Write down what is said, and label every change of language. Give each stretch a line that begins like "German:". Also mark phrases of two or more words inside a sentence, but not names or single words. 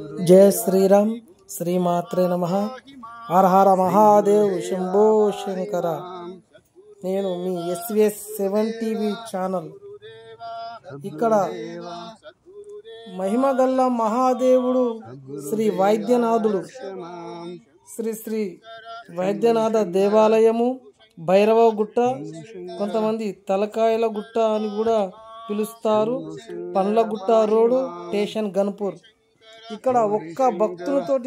Sanskrit: जय श्रीराम श्रीमात्रे नमः हर हर महादेव शंभो शंकर
Telugu: నేను మీ SVS7 టీవీ ఛానల్ ఇక్కడ మహిమగల్ల మహాదేవుడు శ్రీ వైద్యనాథుడు శ్రీ శ్రీ వైద్యనాథ దేవాలయము భైరవ గుట్ట కొంతమంది తలకాయల గుట్ట అని కూడా పిలుస్తారు పండ్లగుట్ట రోడ్ స్టేషన్ గన్పూర్ ఇక్కడ ఒక్క భక్తులతోటి